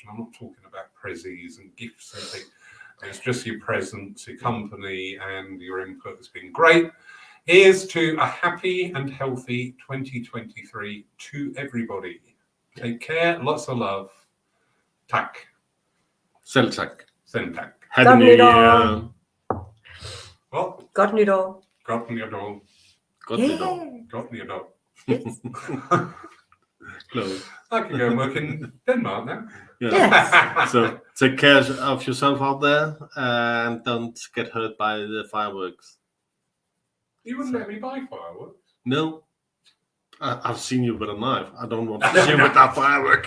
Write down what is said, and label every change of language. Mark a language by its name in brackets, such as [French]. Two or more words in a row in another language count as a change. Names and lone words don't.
[English] And I'm not talking about prezzies and gifts and things. It's just your presence, your company, and your input has been great. Here's to a happy and healthy 2023 to everybody. Take care, lots of love. Tack. [Danish] Selv tak. Send tack. [English] Happy New Year. What? [Danish] Godt nytår. Godt nytår. Godt nytår. Godt nytår. [English] Yes. Close. I can go and work in Denmark now. Yeah. Yes. So take care of yourself out there and don't get hurt by the fireworks. You wouldn't let me buy fireworks. No. I've seen you with a knife. I don't want to see you with that firework.